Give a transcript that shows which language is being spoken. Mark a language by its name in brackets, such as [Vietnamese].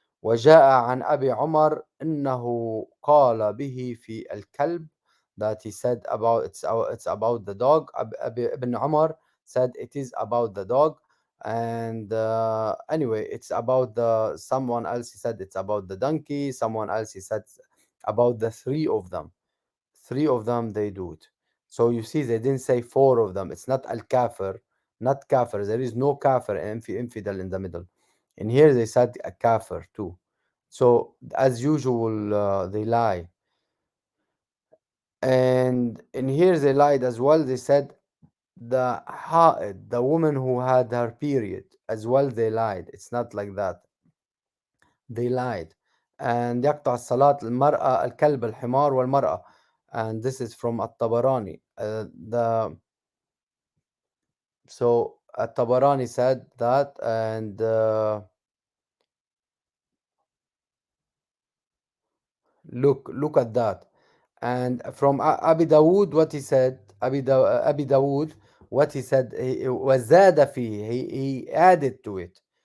[Arabic] وجاء عن أبي عمر أنه قال به في الكلب, [English] that he said about it's about the dog. Ibn Umar said it is about the dog. And anyway, it's about the someone else, he said it's about the donkey. Someone else, he said about the three of them they do it. So you see, they didn't say four of them. It's not al-kafir, not kafir. There is no kafir and infidel in the middle. In here they said a kafir too. So as usual, they lie. And in here they lied as well. They said the woman who had her period as well, they lied. It's not like that. They lied. [Arabic] And يقطع الصلاة المرأة الكلب الحمار والمرأة. [English] And this is from At-Tabarani. So At-Tabarani said that. And look at that. And from Abi Dawood, what he said, Abi Dawood, what he said, [Arabic] وزاد فيه, [English] he added to it.